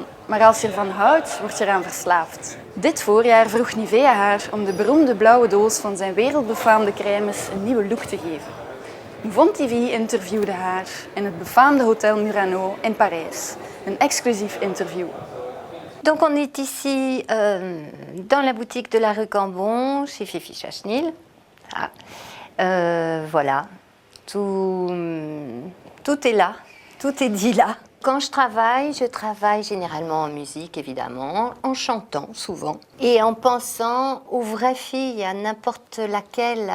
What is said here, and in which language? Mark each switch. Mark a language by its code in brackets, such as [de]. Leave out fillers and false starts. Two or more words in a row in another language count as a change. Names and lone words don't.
[nl] Maar als je ervan houdt, word je eraan verslaafd. Dit voorjaar vroeg Nivea haar om de beroemde blauwe doos van zijn wereldbefaamde crèmes een nieuwe look te geven. Yvonne TV interviewde haar in het befaamde Hotel Murano in Parijs. Een exclusief interview. [fr] Donc on est ici dans la boutique de la rue Cambon, chez Fifi Chachnil. Ah. Voilà, tout est là, tout est dit là. Quand je travaille généralement en musique, évidemment, en chantant souvent, et en pensant aux vraies filles, à n'importe laquelle.